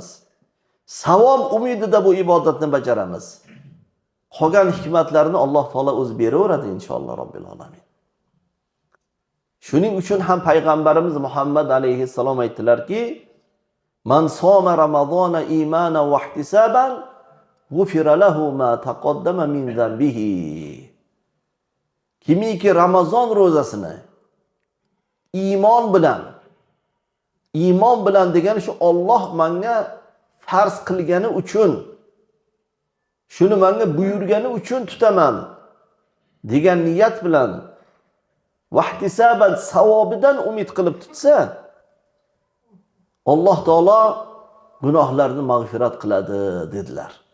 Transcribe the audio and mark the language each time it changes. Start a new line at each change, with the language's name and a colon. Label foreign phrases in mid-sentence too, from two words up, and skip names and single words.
Uzbek: Savob umidida bu ibodatni bajaramiz. Qolgan hikmatlarni Alloh taolo o'zi beraveradi
Arabic: إن شاء الله رب العالمين.
Uzbek: Shuning uchun ham payg'ambarimiz Muhammad alayhissalom aytdilarki,
Arabic: "من صام رمضان إيمانا واحتسابا غفر له ما تقدم من ذنبه."
Uzbek: Kimiki Ramazon ro'zasini iymon bilan degani shu Alloh menga farz qilgani uchun, shuni menga buyurgani uchun tutaman degan niyat bilan vahtisaban savobidan umid qilib tutsa, Alloh taolo gunohlarni mag'firat qiladi dedilar.